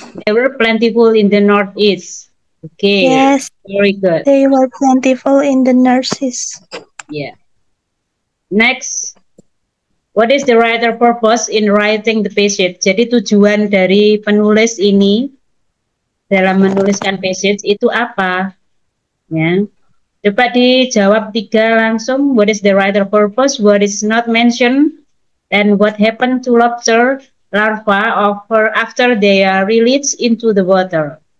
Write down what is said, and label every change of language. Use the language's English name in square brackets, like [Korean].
[English] They were plentiful in the northeast. Okay. Yes. Very good. They were plentiful in the nurses. Yeah. Next. What is the writer purpose in writing the passage? [Indonesian] Jadi tujuan dari penulis ini dalam menuliskan passage itu apa? Ya. Coba dijawab 3 langsung. [English] What is the writer purpose? What is not mentioned? And what happened to lobster larva after they are released into the water?